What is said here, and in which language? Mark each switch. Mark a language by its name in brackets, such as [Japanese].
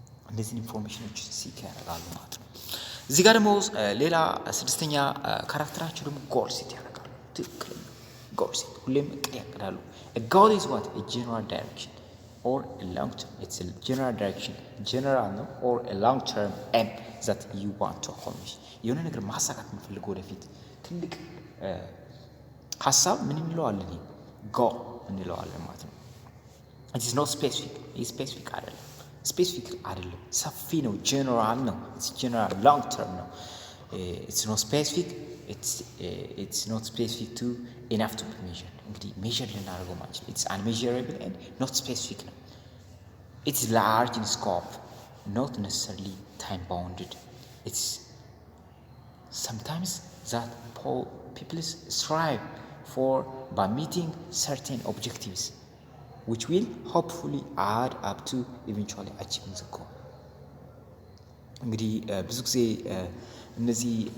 [Amharic] እነዚህን ኢንፎርሜሽኖች ሲክ ያደርጋሉ ማለት ነው። እዚህ ጋር ደግሞ ሌላ ስድስተኛ ካራክተራቸው ደግሞ ጎል ሴት ያደርጋሉ። ትክክለኛ ጎል ሴት ሁሌም እቅድ ያቅዳሉ። ጎል ኢዝ ዋት ጀነራል ዳይሬክሽን [English] or a long term, it's a general direction, general no or a long term aim that you want to accomplish። [Amharic] የሆነ ነገር ማሳካት የምፈልገው ወደፊት ትልቅ ሀሳብ ምን እንለዋለን? ጎል እንለዋለን ማለት ነው። [English] it is not specific፣ [Amharic] ይህ ስፔሲፊክ አይደለም፣ ስፔሲፊክ አይደለም፣ ሰፊ ነው፣ ጀነራል ነው። [English] it's general long term ነው። it's not specific፣ it's not specific to enough to be measured። [Amharic] እንግዲህ ሜዥር ልናደርገው ማለት ነው። [English] it's unmeasurable and not specific ነው። it's large in scope, not necessarily time bounded. it's sometimes that people strive for by meeting certain objectives which will hopefully add up to eventually achieving the goal። [Amharic] እንግዲህ ብዙ ጊዜ እነዚህ